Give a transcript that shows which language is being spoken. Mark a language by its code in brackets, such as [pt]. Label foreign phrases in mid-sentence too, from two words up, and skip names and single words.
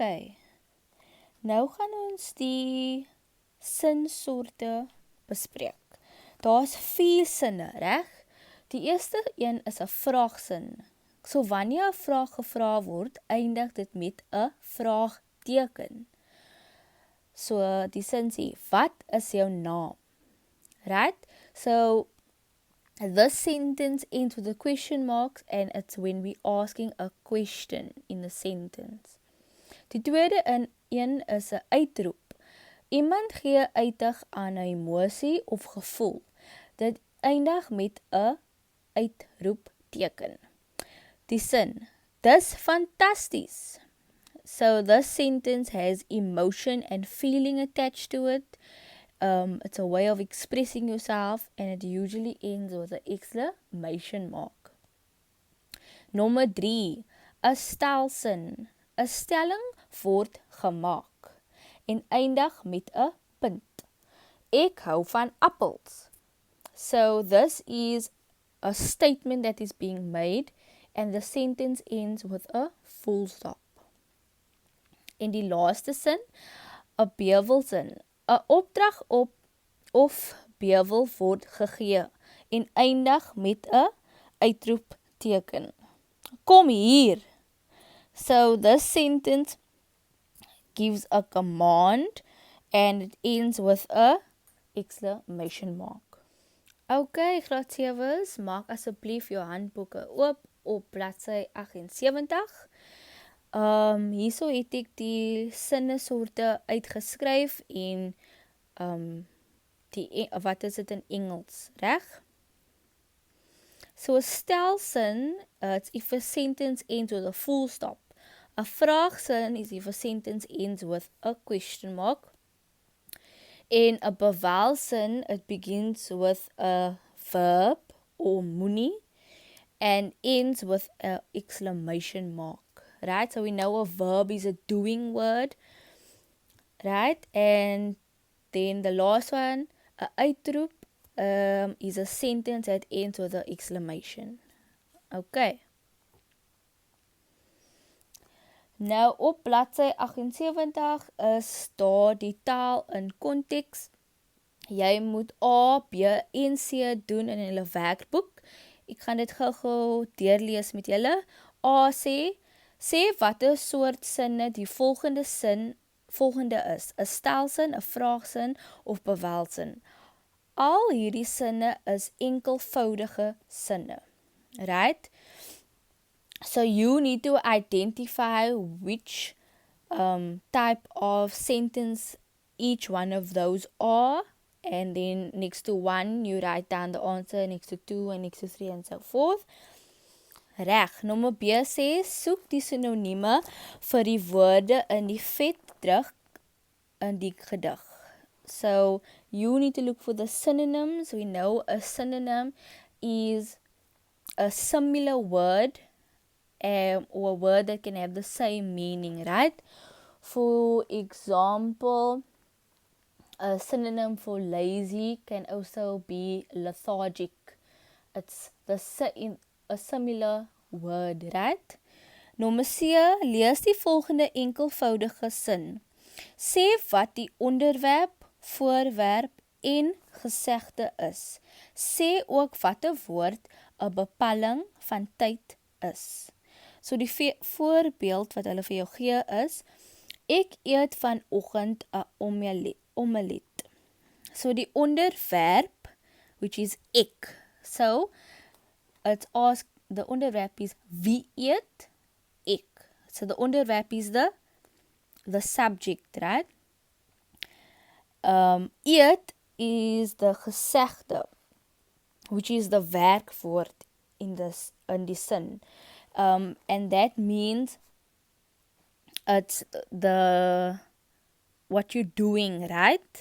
[af] Nou gaan ons die sinsoorte bespreek. Daar's 4 sinne, reg? Die eerste een is 'n vraagsin. So wanneer 'n vraag gevra word, eindig dit met 'n vraagteken. So die sin sê, wat is jou naam? [en] Right? So this sentence ends with a question mark and it's when we asking a question in the sentence. [af] Die tweede een is 'n uitroep. Iemand gee uitig aan 'n emosie of gevoel. Dit eindig met 'n uitroepteken. Die sin, dis fantasties. [en] So this sentence has emotion and feeling attached to it. It's a way of expressing yourself and it usually ends with an exclamation mark. [af] Nommer 3, 'n stelsin. 'n Stelling word gemaak en eindig met 'n punt. Ek hou van appels. [en] So this is a statement that is being made and the sentence ends with a full stop. [af] En die laaste sin, 'n bewelsin. 'n Opdrag op of bewel word gegee en eindig met 'n uitroepteken. Kom hier. [en] So this sentence gives a command and it ends with a exclamation mark. [af] Okay, graad 7's, maak asseblief jou handboeke oop op bladsy 78. Hierso het ek die sinnesoorte uitgeskryf en wat is dit in Engels, reg? So 'n stelsin, [en] it's if a sentence ends with a full stop. [af] 'n Vraagsin [en] is if a sentence ends with a question mark. [af] En 'n bewelsin, [en] it begins with a verb or moenie and ends with an exclamation mark. Right, so we know a verb is a doing word, right? And then the last one, a uitroep, is a sentence that ends with an exclamation. Okay. [af] Nou op bladsy 78 is daar die taal in konteks. Jy moet A, B en C doen in julle werkboek. Ek gaan dit gou-gou deurlees met julle. A sê watter soort sinne die volgende is. 'n Stelsin, 'n vraagsin of bewelsin. Al hierdie sinne is enkelvoudige sinne. [en] Right? So you need to identify which type of sentence each one of those are, and then next to 1 you write down the answer, next to 2 and next to 3 and so forth. [af] Reg, nommer B sê, soek die sinonieme vir die woorde in die vet terug in die gedig. [en] So, you need to look for the synonyms. We know a synonym is a similar word or a word that can have the same meaning, right? For example, a synonym for lazy can also be lethargic. It's a similar word, right? [af] Nommer C, lees die volgende enkelvoudige sin. Sê wat die onderwerp, voorwerp en gesegde is. Sê ook wat 'n woord 'n bepaling van tyd is. So die voorbeeld wat hulle vir jou gee is, ek eet vanoggend 'n omelet. So die onderwerp, [en] which is [af] ek. [en] So it's asked, the onderwerp is [af] wie eet? Ek. [en] So the onderwerp is the subject, right? [af] Eet [en] is the [af] gesegde, [en] which is the [af] werkwoord in die sin. [en] And that means it's what you're doing, right?